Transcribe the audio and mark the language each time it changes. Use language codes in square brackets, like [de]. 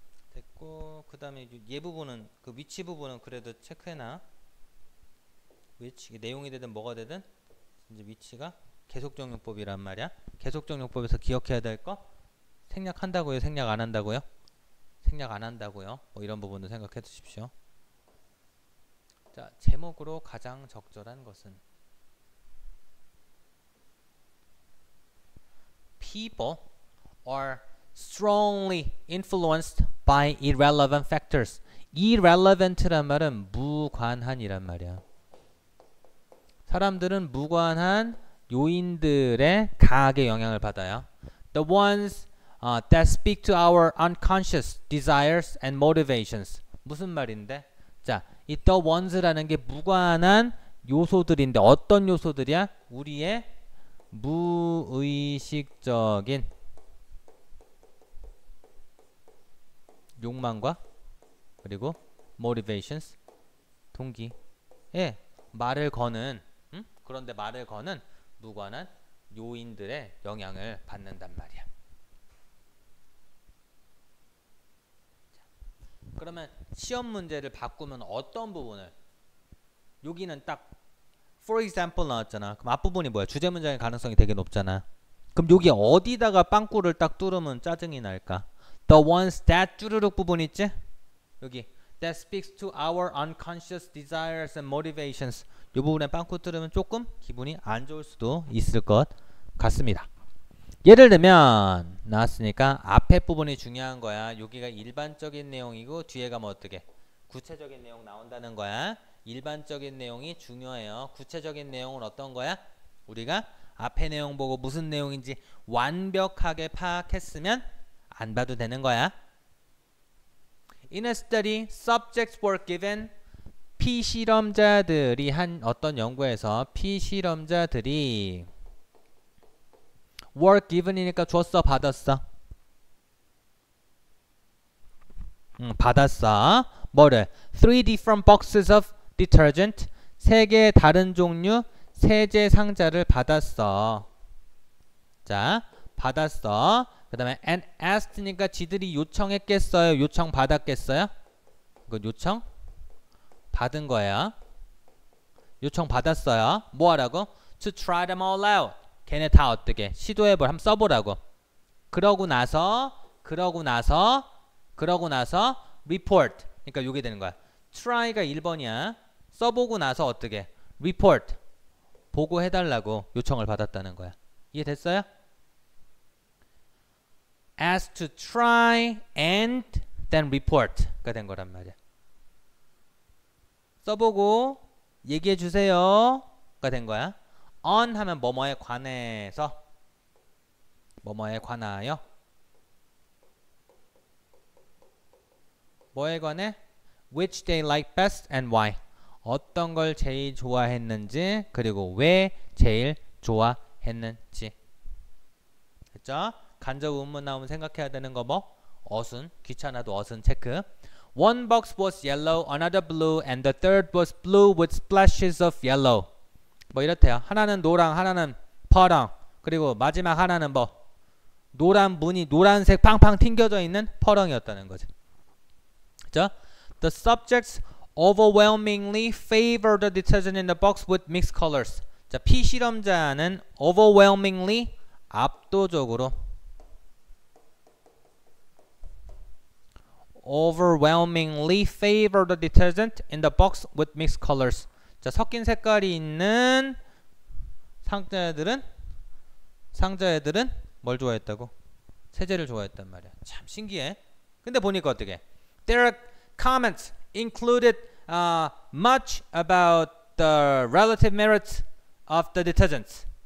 [ko] 됐고, 그 다음에 얘 부분은, 그 위치 부분은 그래도 체크해놔. 위치, 내용이 되든 뭐가 되든 이제 위치가 계속적용법이란 말이야. 계속적용법에서 기억해야 될 거 생략한다고요? 생략 안 한다고요? 생략 안 한다고요. 뭐 이런 부분도 생각해 두십시오. 자, 제목으로 가장 적절한 것은 [en] People are strongly influenced by irrelevant factors. [ko] irrelevant란 말은 무관한이란 말이야. 사람들은 무관한 요인들에 강하게 영향을 받아요. [en] The ones that speak to our unconscious desires and motivations. [ko] 무슨 말인데? 자, 이 the ones라는 게 무관한 요소들인데 어떤 요소들이야? 우리의 무의식적인 욕망과 그리고 motivations, 동기에 말을 거는, 그런데 말을 거는 무관한 요인들의 영향을 받는단 말이야. 그러면 시험 문제를 바꾸면 어떤 부분을, 여기는 딱 for example 나왔잖아. 그럼 앞부분이 뭐야? 주제 문장의 가능성이 되게 높잖아. 그럼 여기 어디다가 빵꾸를 딱 뚫으면 짜증이 날까? [en] The ones that [ko] 쭈르륵 부분 있지? [en] 여기 that speaks to our unconscious desires and motivations. [ko] 이 부분에 빵꾸 뚫으면 조금 기분이 안 좋을 수도 있을 것 같습니다. 예를 들면 나왔으니까 앞에 부분이 중요한 거야. 여기가 일반적인 내용이고 뒤에가 뭐 어떻게 구체적인 내용 나온다는 거야. 일반적인 내용이 중요해요. 구체적인 내용은 어떤 거야? 우리가 앞에 내용 보고 무슨 내용인지 완벽하게 파악했으면 안 봐도 되는 거야. [en] In a study, subjects were given. [ko] 피실험자들이 한 어떤 연구에서 피실험자들이 [en] were given [ko] 이니까 줬어, 받았어? 받았어. 뭐를? [en] 3 different boxes of detergent. [ko] 3개의 다른 종류 세제 상자를 받았어. 자, 받았어. 그 다음에 and asked니까 지들이 요청했겠어요? 요청 받았겠어요? 이거 요청 받은 거예요. 요청 받았어요. 뭐 하라고? [en] To try them all out. [ko] 걔네 다 어떻게 시도해볼 한번 써보라고. 그러고 나서 report. 그러니까 요게 되는 거야. try가 1번이야. 써보고 나서 어떻게 report 보고해달라고 요청을 받았다는 거야. 이해됐어요? [en] ask to try and then report가 [ko] 된 거란 말이야. 써보고 얘기해주세요가 된 거야. on 하면 뭐뭐에 관해서 뭐뭐에 관하여. 뭐에 관해? [en] Which they like best and why. [ko] 어떤 걸 제일 좋아했는지 그리고 왜 제일 좋아했는지. 됐죠? 간접 의문문 나오면 생각해야 되는 거 뭐? 어순. 귀찮아도 어순 체크. [en] One box was yellow, another blue, and the third was blue with splashes of yellow. [ko] 뭐 이렇대요. 하나는 노랑, 하나는 파랑. 그리고 마지막 하나는 뭐? 노란 무늬, 노란색 팡팡 튕겨져 있는 퍼렁이었다는 거지. 그죠? [en] The subjects overwhelmingly favor the detergent in the box with mixed colors. [ko] 자, 피실험자는 [en] overwhelmingly [ko] 압도적으로 [en] overwhelmingly favor the detergent in the box with mixed colors. [ko] 자, 섞인 색깔이 있는 상자애들은 뭘 좋아했다고? 세제를 좋아했단 말이야. 참 신기해. 근데 보니까 어떻게? [en] Their comments included much about the relative merits of the detergents.